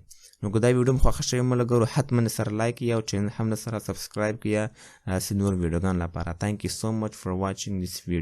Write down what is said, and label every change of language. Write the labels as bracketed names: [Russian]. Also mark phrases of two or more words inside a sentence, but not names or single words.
[Pashto] نو که دا ویډیو مو خوښه شوې ملګرو حتما سره لایک کړئ او چینل هم سره سبسکرایب کړئ داسې نور ویډیوګان لپاره. [English] thank you so much for watching this video.